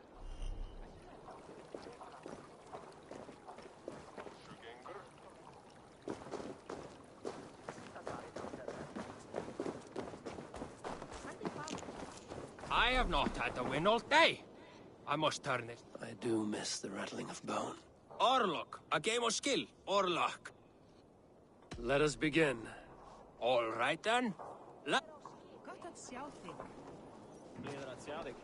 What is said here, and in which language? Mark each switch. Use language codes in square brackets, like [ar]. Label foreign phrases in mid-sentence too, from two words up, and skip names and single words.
[en] I have not had the wind all day. I must turn it. I do miss the rattling of bone. Orlok, a game of skill, or luck. Let us begin. All right then. [is] Gott að sjá þig. Gleður að sjá þig.